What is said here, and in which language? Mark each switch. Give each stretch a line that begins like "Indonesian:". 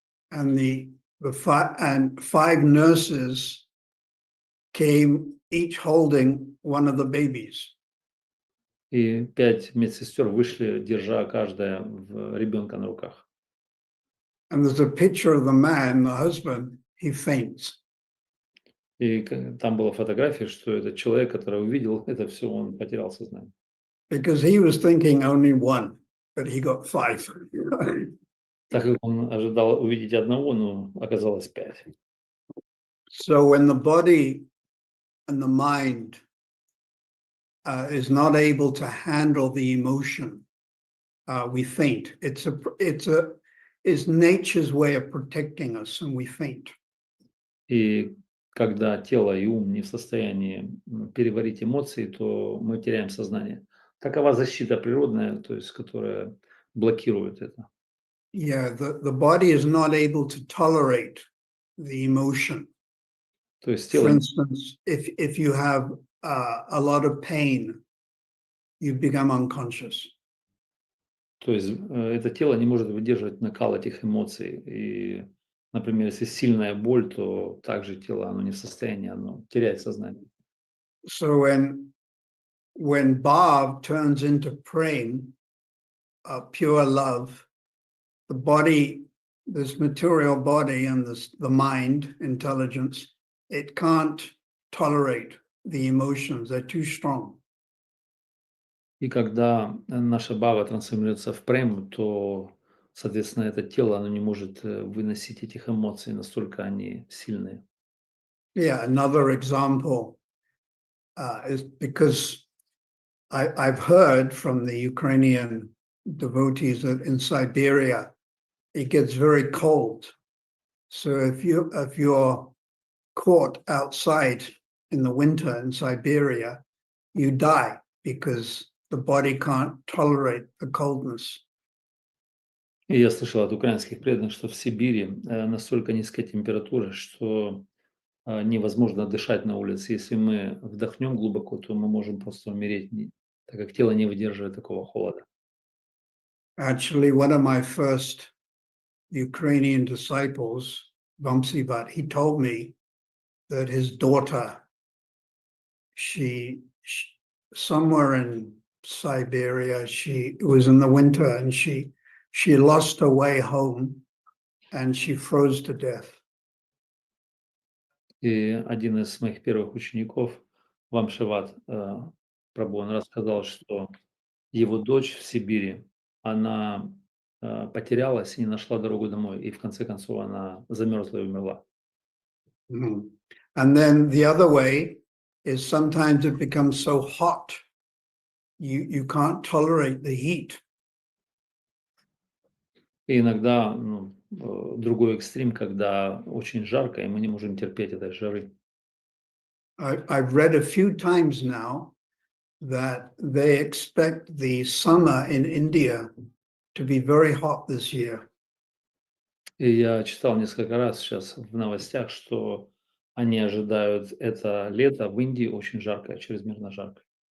English: And five nurses came, each holding one of the babies.
Russian: И 5 медсестер вышли, держа каждая ребенка на руках.
English: And there's a picture of the man, the husband, he faints.
Russian: И там была фотография, что этот человек, который увидел это все, он потерял сознание.
English: Because he was thinking only one, but he got 5.
Russian: Так как он ожидал увидеть одного, но оказалось 5.
English: So when the body and the mind is not able to handle the emotion, we faint. It's nature's way of protecting us, and we faint.
Russian: И когда тело и ум не в состоянии переварить эмоции, то мы теряем сознание. Такова защита природная, то есть, которая блокирует это.
English: Yeah, the body is not able to tolerate the emotion.
Russian: То есть
English: For
Russian: тело,
English: instance, if you have a lot of pain, you become unconscious.
Russian: то есть это тело не может выдерживать накал этих эмоций. И, например, если сильная боль, то также тело, оно не в состоянии, оно теряет сознание.
English: So when Bhav turns into prem, pure love, the body, this material body and the mind, intelligence, it can't tolerate the emotions. They're too strong.
Russian: И когда наша бава трансформируется в прему, то, соответственно, это тело, оно не может выносить этих эмоций, настолько они сильные.
English: Yeah, another example is because I've heard from the Ukrainian devotees that in Siberia, it gets very cold. So if you're caught outside in the winter in Siberia, you die because the body can't tolerate the coldness.
Russian: И я слышал от украинских преданных, что в Сибири настолько низкая температура, что невозможно дышать на улице. Если мы вдохнем глубоко, то мы можем просто умереть, так как тело не выдерживает такого холода.
English: Actually, one of my first Ukrainian disciples, Vamsivat, he told me that his daughter, she somewhere in Siberia, it was in the winter, and she lost her way home and she froze to death.
Russian: И один из моих первых учеников, Вамшиват Прабhu, он рассказал, что его дочь в Сибири, она потерялась и не нашла дорогу домой, и в конце концов она замерзла и умерла. Mm.
English: And then the other way is sometimes it becomes so hot, you can't tolerate the heat.
Russian: И иногда другой экстрим, когда очень жарко, и мы не можем терпеть этой жары.
English: I've read a few times now that they expect the summer in India to be very hot this year.
Russian: И я читал несколько раз сейчас в новостях, что они ожидают это лето в Индии очень жаркое, чрезмерно жарко.